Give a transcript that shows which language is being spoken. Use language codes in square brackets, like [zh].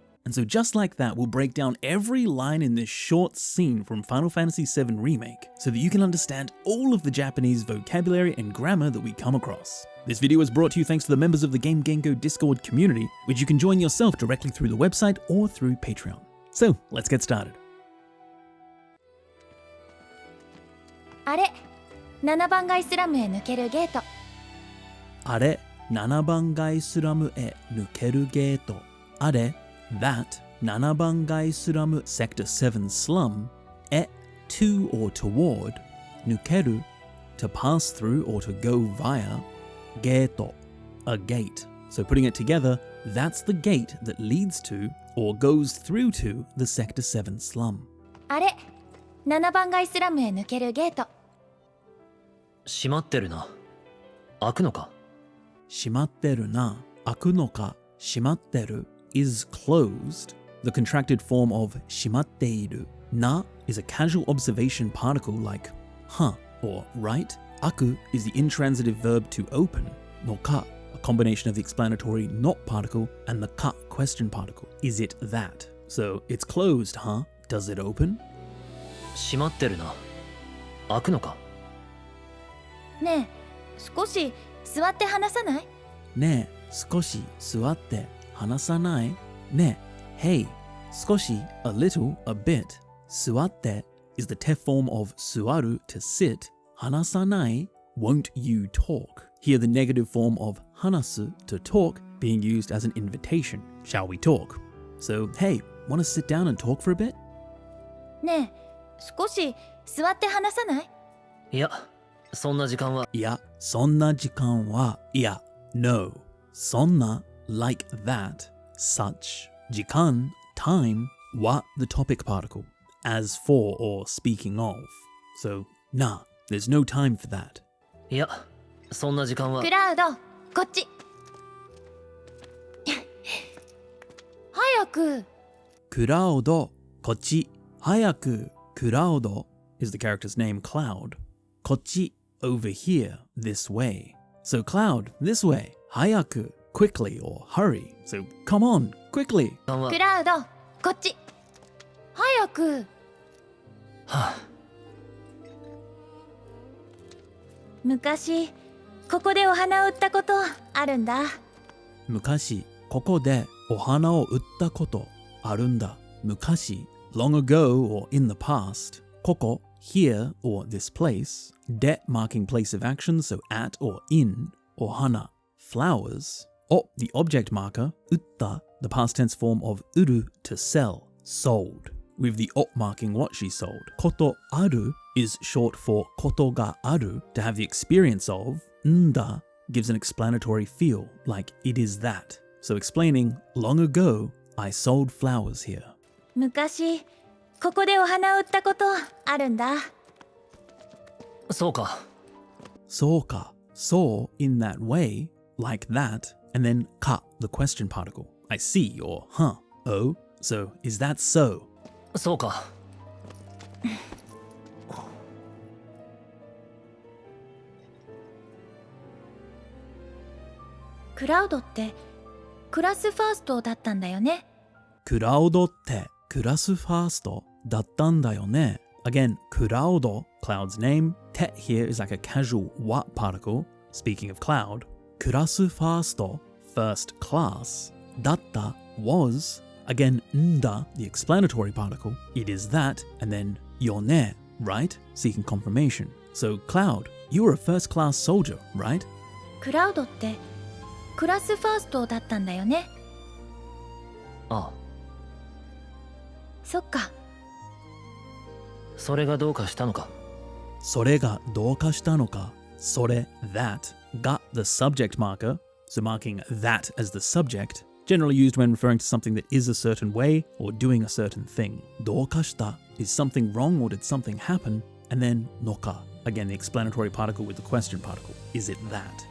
[en] And so just like that, we'll break down every line in this short scene from Final Fantasy VII Remake so that you can understand all of the Japanese vocabulary and grammar that we come across. This video is brought to you thanks to the members of the Game Genko Discord community, which you can join yourself directly through the website or through Patreon. So let's get started. [ja] あれ、7番街スラムへ抜けるゲート。あれ、7番街スラムへ抜けるゲート。 [en] あれ that 7番街スラム Sector 7 slum へ to or toward 抜ける to pass through or to go via ゲート a gate. So putting it together, that's the gate that leads to or goes through to the Sector 7 slum. [ja] あれ、7番街スラムへ抜けるゲート。閉まってるな。開くのか？閉まってるな。開くのか。 [en] 閉まってる is closed, the contracted form of 閉まっている。な is a casual observation particle like huh or right. 開く is the intransitive verb to open. のか a combination of the explanatory not particle and the か question particle. Is it that? So it's closed, huh? Does it open? [ja] 閉まってるな。開くのか？ねえ、少し座って話さない？ねえ、少し座って話さない？ [en] ねえ、hey, 少し a little, a bit. 座って is the tef form of 座る to sit. 話さない won't you talk. Here the negative form of 話す to talk being used as an invitation. Shall we talk? So, hey, want to sit down and talk for a bit? [ja] ねえ、少し座って話さない？いや、そんな時間は。いや、そんな時間は。いや、no. [en] そんな like that, such. 時間 time は the topic particle. As for or speaking of. So, nah, there's no time for that. [ja] いや、そんな時間は。クラウド、こっち。早く。クラウド、こっち。早く。 [en] クラウド is the character's name, Cloud. こっち over here, this way. So Cloud, this way. 早く quickly or hurry. So come on, quickly. [ja] クラウド、こっち。早く。はあ、昔、ここでお花を売ったことあるんだ。昔、ここでお花を売ったことあるんだ。 [en] 昔 long ago or in the past. ここ here or this place. で marking place of action, so at or in. お花 flowers. O the object marker. 売った the past tense form of 売る to sell. Sold. With the o marking what she sold. ことある is short for ことがある to have the experience of. んだ gives an explanatory feel like it is that. So explaining, long ago, I sold flowers here. [ja] 昔、ここでお花を売ったことあるんだ。そうか。そうか。 [en] So in that way, like that, and then か the question particle. I see or huh. Oh, so is that so? [ja] そうか。クラウドってクラスファーストだったんだよね。クラウドってクラスファーストだったんだよね。 [en] Again, クラウド Cloud's name. て here is like a casual what particle. Speaking of Cloud, クラスファースト first class. だった was. Again, んだ the explanatory particle. It is that. And then よね right? Seeking confirmation. So Cloud, you were a first class soldier, right? [ja] クラウドってクラスファーストだったんだよね。ああ、そっか。それがどうかしたのか。それがどうかしたのか。 [en] それ that got the subject marker, so marking that as the subject, generally used when referring to something that is a certain way or doing a certain thing. どうかした is something wrong or did something happen, and then のか, again the explanatory particle with the question particle. Is it that?